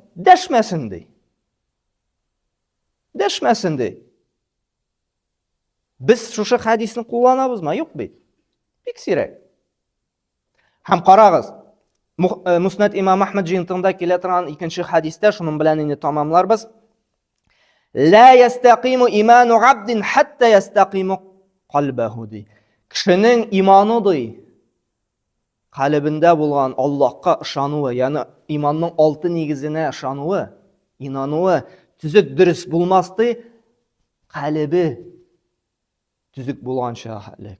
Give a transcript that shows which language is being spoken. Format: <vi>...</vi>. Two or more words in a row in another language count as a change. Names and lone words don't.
<tt>Дәшмәсен ди. Дәшмәсен ди. Без шушы хадисны кулланабызмы? Юк бит. Бик сирәк. Һәм карагыз, Муснад имам Ахмад җыентыгында килә торган икенче хадистә, шуның белән инде тамамларбыз.</tt> <ar>لا يستقيم إيمان عبد حتى يستقيم قلبه ди.</ar> <tt>Кешенең иманы ди, калбендә булган Аллаһка ышануы, ягъни иманның 6 нигезенә ышануы, инануы түзек дөрес булмас ди, калбы түзек булганча хәле.</tt>